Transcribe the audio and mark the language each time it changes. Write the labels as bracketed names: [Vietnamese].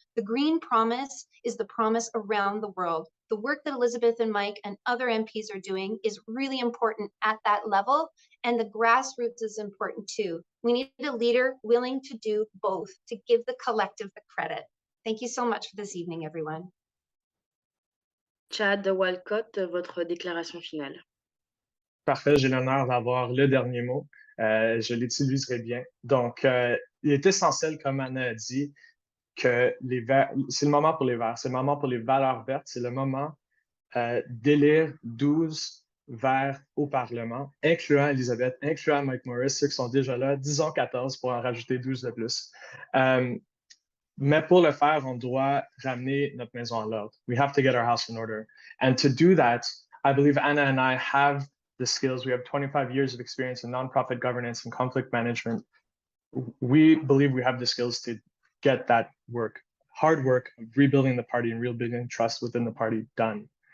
[English] The Green promise is the promise around the world. The work that Elizabeth and Mike and other MPs are doing is really important at that level, and the grassroots is important too. We need a leader willing to do both, to give the collective the credit. Thank you so much for this evening, everyone. [French] Chad Walcott, votre déclaration finale. Parfait, j'ai l'honneur d'avoir le dernier mot. Je l'utiliserai bien. Donc, il est essentiel, comme Anna a dit, que les Verts, c'est le moment pour les Verts, c'est le moment pour les valeurs vertes, c'est le moment d'élire 12 Verts au Parlement, incluant Elisabeth, incluant Mike Morris, ceux qui sont déjà là, disons 14 pour en rajouter 12 de plus. Mais pour le faire, on doit ramener notre maison à l'ordre. [English] We have to get our house in order. And to do that, I believe Anna and I have the skills. We have 25 years of experience in nonprofit governance and conflict management. We believe we have the skills to get that work, hard work of rebuilding the party and rebuilding trust within the party done.